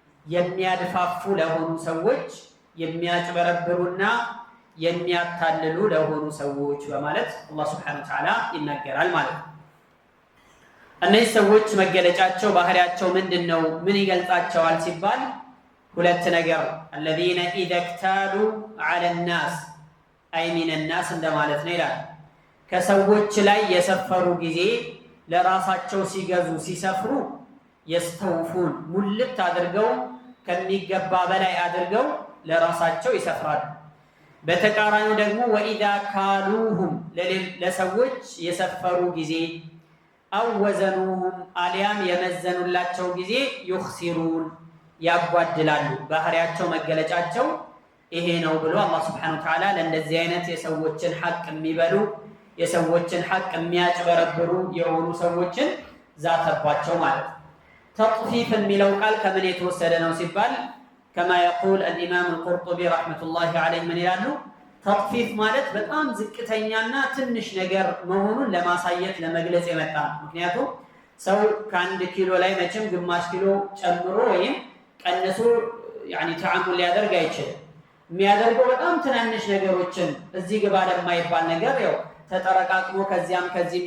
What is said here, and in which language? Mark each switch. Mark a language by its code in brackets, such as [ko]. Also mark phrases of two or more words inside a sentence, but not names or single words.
[am] የሚያድፋፉ ለሆኑ ሰዎች የሚያጭበረብሩና የሚያታልሉ ለሆኑ ሰዎች በማለት [ar] الله سبحانه وتعالى [am] ይናገራል ማለት ነው። እነዚህ ሰዎች መገለጫቸው ባህሪያቸው ምንድነው? ምን ይገልጻቸዋል ሲባል ሁለት ነገር [ar] الذين اذا اكتالوا على الناس اي من الناس [am] እንደማለት ነው ይላል። ከሰዎች ላይ የሰፈሩ ጊዜ ለራሳቸው ሲገዙ ሲሰፍሩ يستوفون ሙልት አድርገው ከሚገባ በላይ አድርገው ለራሳቸው ይሰፍራሉ። በተቃራኒው ደግሞ [ar] واذا كالوهم [am] ለሰዎች የሰፈሩ ጊዜ [ar] أو وزنوهم [am] አሊያም የመዘኑላቸው ጊዜ يخسرون ያጓድላሉ። ባህሪያቸው መገለጫቸው ይሄ ነው ብሎ አላህ [ar] سبحانه وتعالى [am] ለእንደዚህ አይነት የሰዎችን ሐቅ የሚበሉ የሰዎችን ሐቅ የሚያጭበረብሩ የሆኑ ሰዎችን ዛተባቸው ማለት ነው። ተጥፊፍ የሚለው ቃል ከምን የተወሰደ ነው ሲባል [ar] كما يقول الامام القرطبي رحمه الله عليه [am] ምን ይላሉ? ተጥፊፍ ማለት በጣም ዝቅተኛና ትንሽ ነገር መሆኑን ለማሳየት ለመግለጽ የመጣ ነው። ምክንያቱም ሰው ከአንድ ኪሎ ላይ መቼም ግማሽ ኪሎ ጨምሮ ወይም ቀንሶ ተዓሙል ሊያደርግ አይችልም። የሚያደርገው በጣም ትናንሽ ነገሮችን እዚህ ግባ ለማይባል ነገር ያው ተጠረቃቅሞ ከዚያም ከዚህም